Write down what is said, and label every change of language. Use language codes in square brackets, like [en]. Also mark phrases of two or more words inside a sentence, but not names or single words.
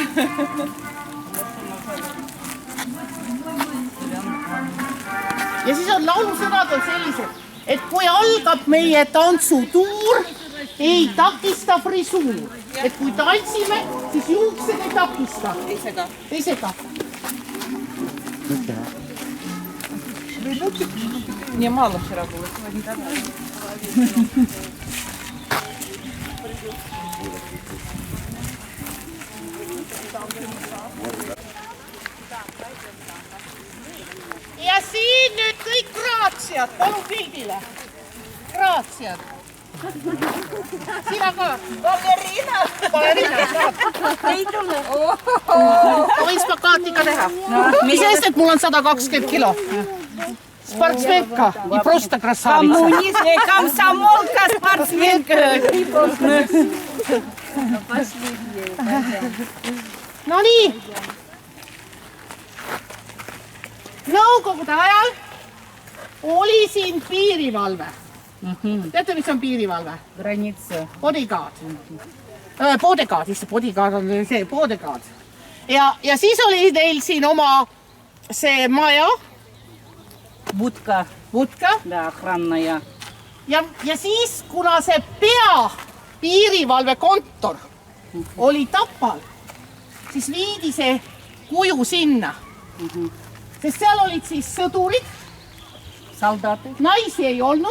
[et] Ja siis on laulusõnad on sellised, et kui algab meie tantsutuur, ei takista frisuur. Et kui tantsime, siis juuksed ei takista. Ei sega. [ru] Мне мало вчера было, сегодня добавили. [et] Ja siin nüüd kõik graatsiad, palun pildile. Graatsiad. Sina ka. Baleriina. Ei tule. Ma võin spakaati ka teha. Mis eest, et mul on 120 kilo. [ru] Спортсменка и просто красавица. Коммунист, комсомолка, спортсменка. [et] No nii. Nõukogude ajal oli siin piirivalve. Teate, mis on piirivalve? [ru] Граница. [et] Bodyguard. Bodyguard, issand, bodyguard on see, bodyguard. Ja siis oli neil siin oma see maja. [ru] Будка. [et] Budka. [ru] Да, охранная. [et] Ja siis, kuna see piirivalve kontor oli Tapal, siis viidi see kuju sinna. Sest seal olid siis sõdurid, [ru] Солдаты. [et] naisi ei olnud.